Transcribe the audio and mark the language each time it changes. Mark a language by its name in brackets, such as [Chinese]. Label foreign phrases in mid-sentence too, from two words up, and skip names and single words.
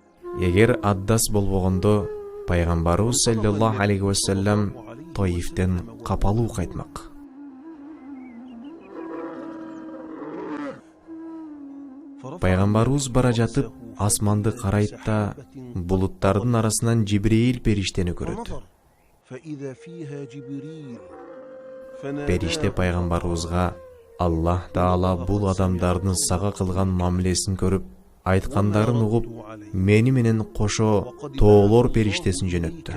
[Kyrgyz] Эгер аддас болбогондо пайгамбарыбыз [Arabic] صلى الله عليه وسلم [Kyrgyz] Таифтен капалуу кайтмак. Пайгамбарыбыз бара жатып, асманды карайт да, булуттардын арасынан Жибрейил периштени көрөт. Периште пайгамбарыбызга Аллах Таала бул адамдардын сага кылган мамилесин көрүп, айткандарын угуп, мени менен кошо тоолор периштесин жөнөттү.